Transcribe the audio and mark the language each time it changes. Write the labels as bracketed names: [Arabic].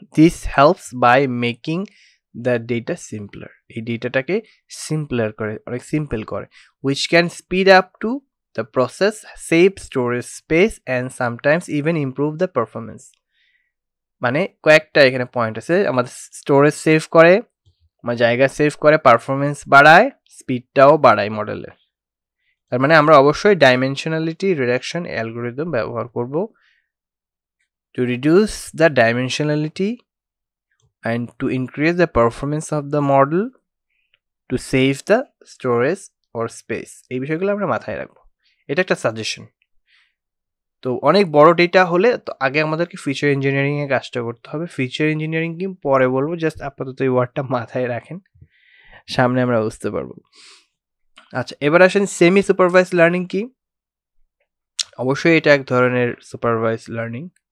[English] this helps by making the data simpler, [Bangla] এই ডেটাটাকে simpler করে, অনেক সিম্পল করে, [English] Which can speed up to the process, save storage space and sometimes even improve the performance. [Bangla] মানে কয়েকটা এখানে point আছে, আমাদের স্টোরেজ সেভ করে, আমার জায়গা সেভ করে, পারফরমেন্স বাড়ায়, স্পিডটাও বাড়ায় মডেলের। তার মানে আমরা অবশ্যই ডাইমেনশনালিটি রিডাকশন অ্যালগোরিদম ব্যবহার করব [English] to reduce the dimensionality and to increase the performance of the model, to save the storage or space। [Bangla] এই বিষয়গুলো আমরা মাথায় রাখবো, এটা একটা সাজেশন। তো অনেক বড় ডেটা হলে তো আগে আমাদেরকে ফিচার ইঞ্জিনিয়ারিং এর কাজটা করতে হবে। ফিচার ইঞ্জিনিয়ারিং কি পরে বলবো, জাস্ট আপাতত এই ওয়ার্ডটা মাথায় রাখেন, সামনে আমরা বুঝতে পারবো। আচ্ছা, এবার আসেন সেমি সুপারভাইজ লার্নিং কি। অবশ্যই এটা এক ধরনের সুপারভাইজ লার্নিং,